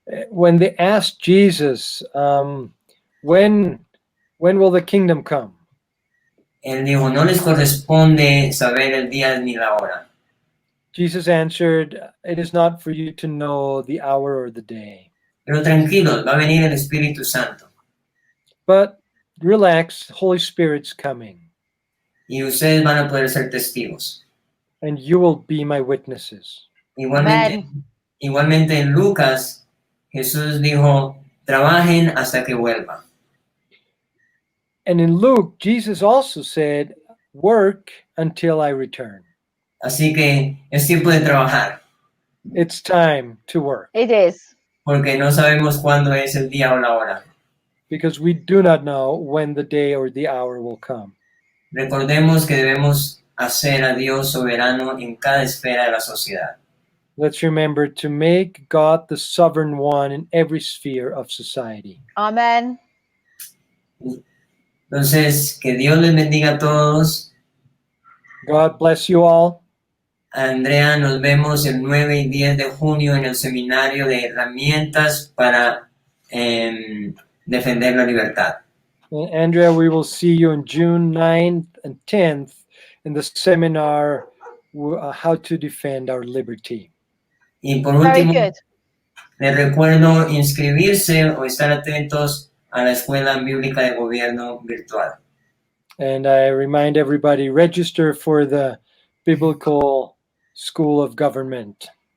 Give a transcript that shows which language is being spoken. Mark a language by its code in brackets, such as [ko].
[en] When they asked Jesus, when will the kingdom come? [es] Él dijo, no les corresponde saber el día ni la hora. [en] Jesus answered, it is not for you to know the hour or the day. [es] Pero tranquilos, va a venir el Espíritu Santo. [en] But relax, Holy Spirit's coming. [es] Y ustedes van a poder ser testigos. [en] And you will be my witnesses. [es] Igualmente en Lucas, Jesús dijo, trabajen hasta que vuelva. [en] And in Luke, Jesus also said, work until I return. [es] Así que es tiempo de trabajar. [en] It's time to work. It is. [es] Porque no sabemos cuándo es el día o la hora. [en] Because we do not know when the day or the hour will come. [es] Recordemos que debemos hacer a Dios soberano en cada esfera de la sociedad. [en] Let's remember to make God the sovereign one in every sphere of society. Amen. [es] Entonces, que Dios les bendiga a todos. [en] God bless you all. [es] Andrea, nos vemos el 9 y 10 de junio en el seminario de herramientas para defender la libertad. [en] Andrea, we will see you on June 9th and 10th in the seminar, How to Defend Our Liberty. [es] Y por [en] Very [es] último, [en] good. [es] les recuerdo inscribirse o estar atentos a la Escuela Bíblica de Gobierno virtual. [en] And I remind everybody, register for the Biblical School of Government.